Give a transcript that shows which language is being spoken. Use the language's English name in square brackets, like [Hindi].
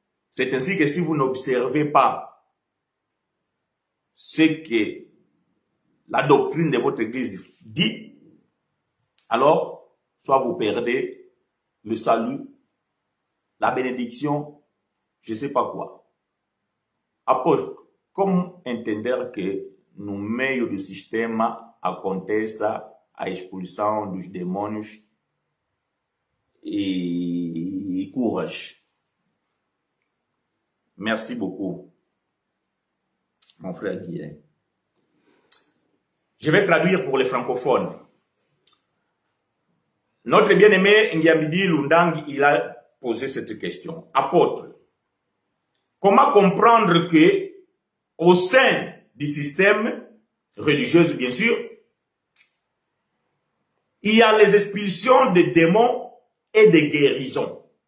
[French] C'est ainsi que si vous n'observez pas ce que la doctrine de votre église dit, alors soit vous perdez le salut, la bénédiction, je ne sais pas quoi. [Portuguese] Apôtre, como entender que no meio do sistema aconteça a expulsão dos demônios e curas? [French] Merci beaucoup, mon frère Guilhem. Je vais traduire pour les francophones. Notre bien-aimé Ngiamidi Lundang, il a posé cette question. Apôtre, comment comprendre que au sein du système religieux, bien sûr, il y a les expulsions de démons et des guérisons.